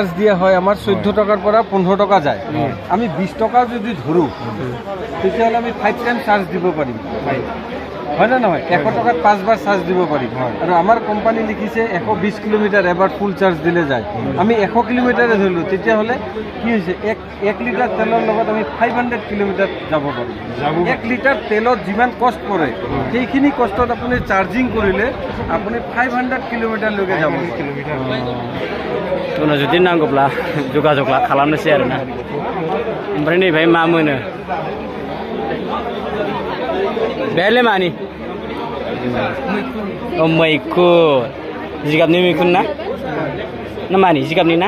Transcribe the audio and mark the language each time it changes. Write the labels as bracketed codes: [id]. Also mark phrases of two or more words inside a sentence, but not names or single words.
[as] দিয়া হয় আমাৰ 14 টকাৰ পৰা 15 টকা যায় আমি 20 টকা যদি ধৰো তেতিয়াহ'লে আমি 5 টাইম চাৰ্জ দিব পাৰিম হয় না নহয় 100 টকাত 5 বাৰ চাৰ্জ দিব পাৰিম আৰু আমাৰ কোম্পানী লিখিছে 120 কিলোমিটাৰ এবাৰ ফুল চাৰ্জ দিলে যায় আমি 100 কিলোমিটাৰে ধৰিলো তেতিয়াহ'লে কি হৈছে 1 লিটাৰ তেলৰ লগত আমি 500 কিলোমিটাৰ যাব পাৰিম 1 লিটাৰ তেলত যিমান কষ্ট পৰে সেইখিনি কষ্টত আপুনি চাৰ্জিং কৰিলে আপুনি 500 কিলোমিটাৰ লৈকে যাব [brx] उनाव जुदि नांगौब्ला जगाजग खालामनोसै आरोना ओमफ्राय नैबेहाय मा मोनो बेहायलाय मानि मैखुन जिगाबनि मैखुन ना मानि जिगाबनि ना